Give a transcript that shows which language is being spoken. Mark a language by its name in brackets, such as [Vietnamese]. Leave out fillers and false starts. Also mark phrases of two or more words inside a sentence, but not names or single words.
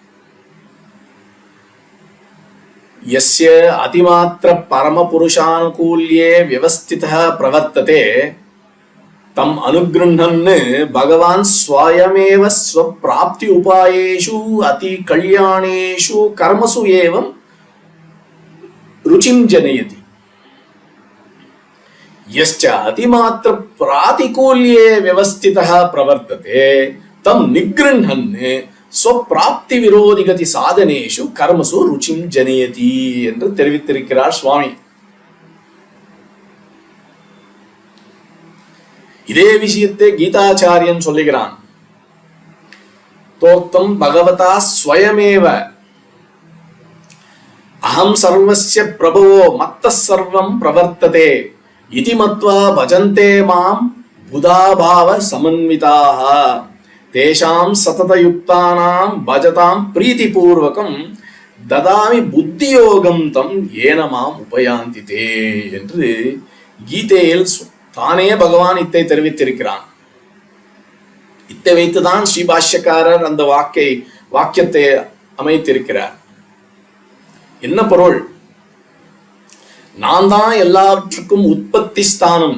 [Sanskrit] यस्य अतिमात्र परमपुरुषानुकूल्ये व्यवस्थितः प्रवर्तते तम् अनुगृह्णन् भगवान् स्वयमेव स्वप्राप्ति उपायेषु अति कल्याणेषु कर्मसु एवं रुचिम् जनयति. यश्च अतिमात्र प्रातिकूल्ये व्यवस्थितः प्रवर्तते तम निगृह्णन् स्वप्राप्ति विरोधिगति साधनेषु कर्मसु रुचिं जनयति [Tamil] என்று தெரிவித்திருக்கிறார் சுவாமி. இதே விஷயத்தை கீதாச்சாரியன் சொல்லுகிறான். [Sanskrit] तोक्तम् भगवता स्वयमेव अहं सर्वस्य प्रभवो मत्तः सर्वं प्रवर्तते इति मत्वा भजन्ते मां बुधाभाव समन्विताः तेषां सततयुक्तानां भजतां प्रीतिपूर्वकं ददामि बुद्धियोगं तं येन माम् उपयान्ति ते [Tamil] என்று கீதையில் தானே பகவான் இத்தை தெரிவித்திருக்கிறான். இத்தை வைத்துதான் ஸ்ரீபாஷ்யக்காரர் அந்த வாக்கியத்தை அமைத்திருக்கிறார். என்ன பொருள்? நான் தான் எல்லாவற்றுக்கும் உற்பத்தி ஸ்தானம்.